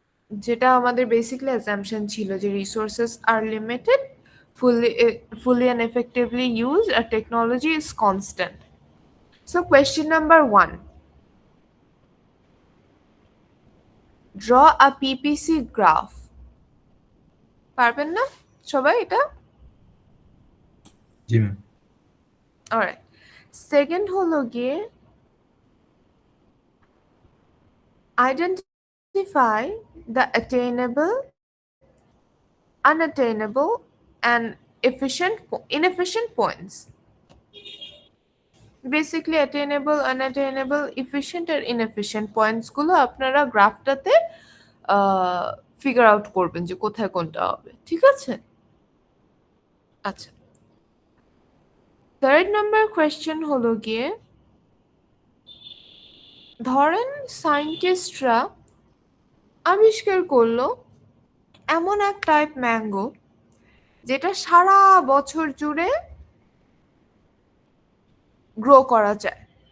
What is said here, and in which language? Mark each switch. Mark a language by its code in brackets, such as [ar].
[bn] যেটা আমাদের basically assumption ছিল যে resources আর limited, [en] fully and effectively used, and technology is constant. So question number 1, draw a PPC graph. [bn] পারবেন না সবাই এটা? জি ম্যাম। অলরাইট, সেকেন্ড হলো গিয়ে [en] identify the attainable, unattainable and inefficient points. [bn] Basically attainable, আনঅ্যাটেনেবল, efficient আর inefficient points গুলো আপনারা গ্রাফটাতে figure out করবেন যে কোথায় কোনটা হবে, ঠিক আছে? আচ্ছা, থার্ড নাম্বার কোয়েশ্চেন হলো গিয়ে ধরেন সায়েন্টিস্টরা আবিষ্কার করলো এমন এক টাইপ ম্যাঙ্গো যেটা সারা বছর জুড়ে গ্রো করা যায়।